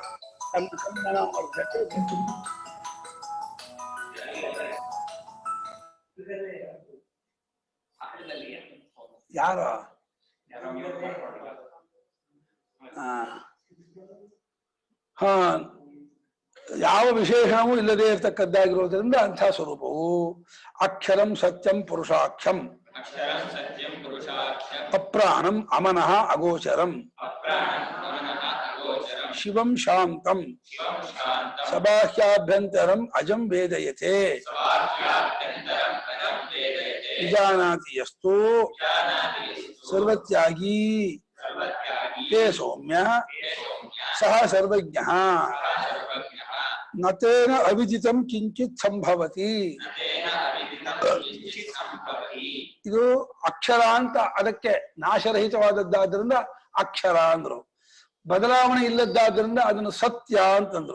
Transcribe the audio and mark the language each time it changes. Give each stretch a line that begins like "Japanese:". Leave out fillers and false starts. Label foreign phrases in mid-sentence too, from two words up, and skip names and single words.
Kannada: ಯಾರು ಹಾ ಯಾವ ವಿಶೇಷಣವೂ ಇಲ್ಲದೆ ಇರತಕ್ಕದ್ದಾಗಿರೋದ್ರಿಂದ ಅಂಥ ಸ್ವರೂಪವು
Sanskrit: ಅಕ್ಷರಂ ಸತ್ಯಂ ಪುರುಷಾಖ್ಯಂ ಅಪ್ರಾಣಂ ಅಮನಃ ಅಗೋಚರಂ ಶಿವಂ ಶಾಂತಂ ಸಬಾಹ್ಯಾಭ್ಯಂತರಂ ಅಜಂ ವೇದಯತೆ ವಿಜಾನಾತಿ ಯಸ್ತೋ ಸರ್ವತ್ಯಾಗಿ ತೇ ಸೌಮ್ಯ ಸಹ ಸರ್ವಜ್ಞಃ ನತೇನ ಅವಿದಿತಂ ಕಿಂಚಿತ್ ಸಂಭವತಿ.
Kannada: ಇದು ಅಕ್ಷರ ಅಂತ ಅದಕ್ಕೆ ನಾಶರಹಿತವಾದದ್ದಾದ್ರಿಂದ ಅಕ್ಷರ ಅಂದ್ರು. ಬದಲಾವಣೆ ಇಲ್ಲದ್ದಾದ್ರಿಂದ ಅದನ್ನು ಸತ್ಯ ಅಂತಂದ್ರು.